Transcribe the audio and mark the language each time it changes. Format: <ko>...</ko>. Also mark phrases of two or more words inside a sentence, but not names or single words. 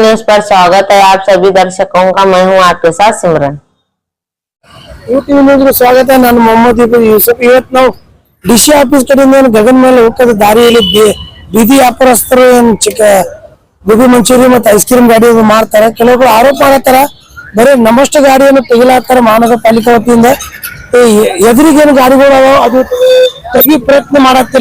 <hi>पर स्वागत है आप सभी दर्शकों का। मैं हूं आपके साथ सिमरन। स्वागत है।</hi> <kn>ನಾನು ಮೊಹಮ್ಮದ್ ಯೂಸುಫ್। ಇವತ್ತು ನಾವು ಡಿಸಿ ಆಫೀಸ್ ಕಡೆಯಿಂದ ಗಗನ ಮೇಲೆ ಹೋಗದ ದಾರಿಯಲ್ಲಿ ಬೀದಿ ವ್ಯಾಪಾರಸ್ಥರು ಚಿಕ್ಕ ಗೋಬಿ ಮಂಚೂರಿ ಮತ್ತು ಐಸ್ ಕ್ರೀಮ್ ಗಾಡಿ ಮಾಡ್ತಾರೆ. ಕೆಲವರು ಆರೋಪ ಮಾಡತ್ತಾರ ಬರೀ ನಮ್ಮಷ್ಟು ಗಾಡಿಯನ್ನು ತೆಗಿಲಾತ್ತಾರ ಮಹಾನಗರ ಪಾಲಿಕೆ ವತಿಯಿಂದ. ಎದುರಿಗೇನು ಗಾಡಿಗಳು ಅದು ತೆಗಿ ಪ್ರಯತ್ನ ಮಾಡತ್ತಿಲ್ಲ.</kn>